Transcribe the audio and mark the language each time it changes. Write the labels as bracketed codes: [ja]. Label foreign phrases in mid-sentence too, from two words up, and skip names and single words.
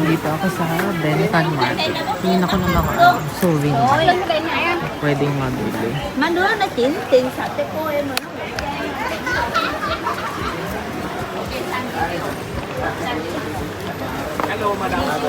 [tl] ako sa Bentan Market. Tingin ako ng mga souvenir. Pwedeng mabili. [vi] Mà đứa nó chuyển tiền sạch cho cô em mà nó [en] Hello, madam.